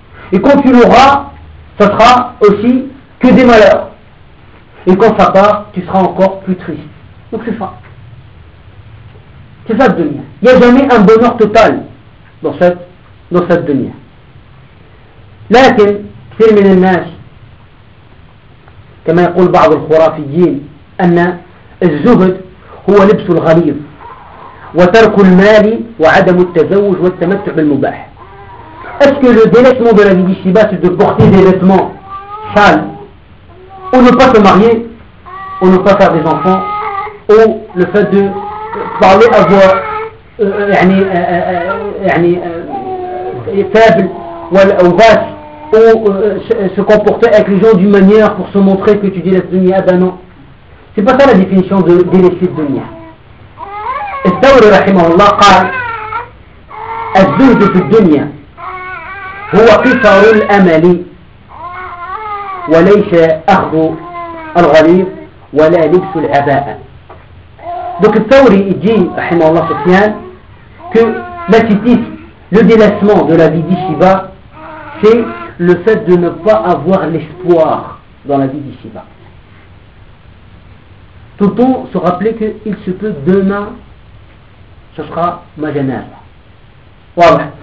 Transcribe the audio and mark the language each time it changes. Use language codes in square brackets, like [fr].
[fr] Et quand tu l'auras, ça sera aussi que des malheurs. Et quand ça part, tu seras encore plus triste. Donc c'est ça. C'est ça la dunya. Il n'y a jamais un bonheur total dans cette dunya. [ar] Lakin, كثير من الناس, كما يقول بعض الخرافيين, أن الزهد هو لبس الغليظ وترك المال وعدم التزوج والتمتع بالمباح. [fr] Est-ce que le délaissement de la vie d'ici-bas, c'est de porter des vêtements sales, ou ne pas se marier, ou ne pas faire des enfants, ou le fait de parler à voix faible ou basse, ou se comporter avec les gens d'une manière pour se montrer que tu dis la dunya, ben non. C'est pas ça la définition de délaisser la dunya. [ar] Al-Thawri rahimahullah قال الزهد في الدنيا هو قصر الأمل وليس أخذ الغليظ ولا لبس العباءة. [fr] Donc Al-Thawri dit rahimahullah que l'attitude, le délaissement de la vie d'ici-bas, c'est le fait de ne pas avoir l'espoir dans la vie d'ici-bas. Tout le temps se rappeler qu'il se peut demain, ce sera ma genèse. Voilà.